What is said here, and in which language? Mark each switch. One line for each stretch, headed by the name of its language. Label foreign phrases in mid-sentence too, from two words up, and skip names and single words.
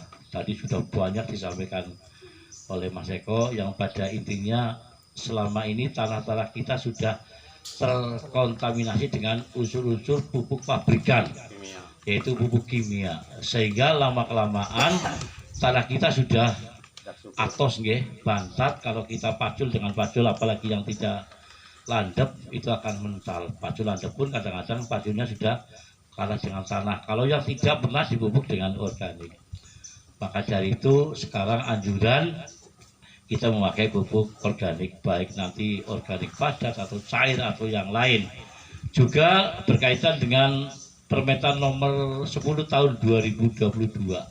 Indonesian: Tadi sudah banyak disampaikan oleh Mas Eko yang pada intinya selama ini tanah-tanah kita sudah terkontaminasi dengan unsur-unsur pupuk pabrikan, yaitu pupuk kimia, sehingga lama-kelamaan tanah kita sudah atos nggih, bantat. Kalau kita pacul dengan pacul, apalagi yang tidak landep, itu akan mental. Pacul landep pun kadang-kadang paculnya sudah kalah dengan tanah kalau yang tidak pernah dipupuk dengan organik. Maka dari itu sekarang anjuran kita memakai pupuk organik, baik nanti organik padat atau cair atau yang lain. Juga berkaitan dengan Permentan nomor 10 tahun 2022.